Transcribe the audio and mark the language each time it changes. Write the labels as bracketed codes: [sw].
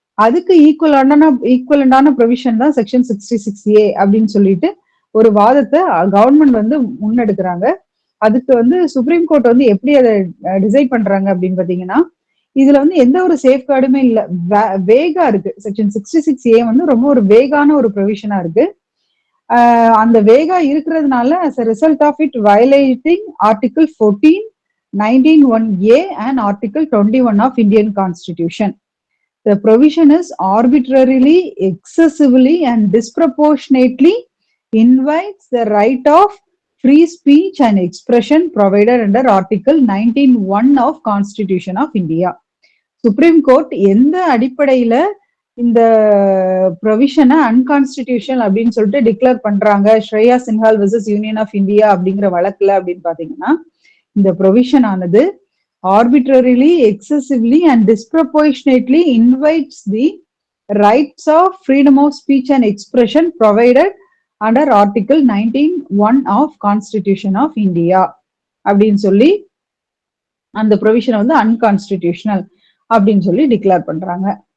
[ta] அதுக்கு ஈக்குவலண்டான ப்ரொவிஷன் தான் section 66A அப்படின்னு சொல்லிட்டு ஒரு வாதத்தை கவர்மெண்ட் வந்து முன்னெடுக்கிறாங்க. அதுக்கு வந்து சுப்ரீம் கோர்ட் வந்து எப்படி அதை டிசைட் பண்றாங்க அப்படின்னு பாத்தீங்கன்னா, இதுல வந்து எந்த ஒரு சேஃப்கார்டுமே இல்ல, வேகா இருக்கு. செக்ஷன் 66A வந்து ரொம்ப ஒரு வேகான ஒரு ப்ரொவிஷனா இருக்கு. அந்த வேகா இருக்கிறதுனால [en] as a result of it violating article 14, 19(1)A and article 21 of Indian Constitution. The provision is arbitrarily, excessively and disproportionately invites the right of free speech and expression provided under article 19(1) of Constitution of India. [ta] Supreme court எந்த அடிப்படையில இந்த ப்ரொவிஷனை unconstitutional அப்படின்னு சொல்லிட்டு declare பண்றாங்க Shreya சின்ஹால் versus union of India அப்படிங்கிற வழக்குல அப்படின்னு பாத்தீங்கன்னா, இந்த ப்ரொவிஷன் ஆனது [en] arbitrarily, excessively and disproportionately invites the rights of freedom of speech and expression provided under article 19(1) of Constitution of India [ta] அப்படின்னு சொல்லி அந்த ப்ரொவிஷனை வந்து அன்கான்ஸ்டிடியூஷனல் அப்படின்னு சொல்லி டிக்ளேர் பண்றாங்க.